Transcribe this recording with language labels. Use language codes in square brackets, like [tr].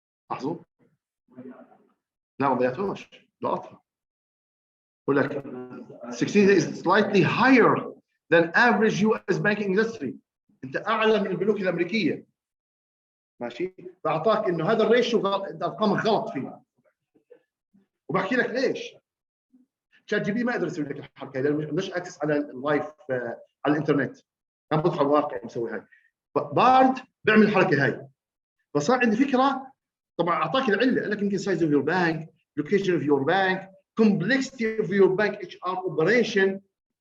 [ar] لاحظوا؟ لا ما ضيعتوش، لقطها. بقول لك [en] 16 is slightly higher than average US banking industry. [ar] انت اعلى من البنوك الامريكيه. ماشي؟ فاعطاك انه هذا الريشيو ارقامك غلط فيه. وبحكي لك ليش. شات جي بي ما قدر يسوي لك الحركه هذه، مش اكسس على اللايف على الانترنت. انا بدخل على الواقع مسوي هاي. بارد بيعمل الحركه هاي. فصار عندي فكره. طبعا اعطاك العله، قال لك يمكن [en] size of your bank, location of your bank, complexity of your bank HR operation.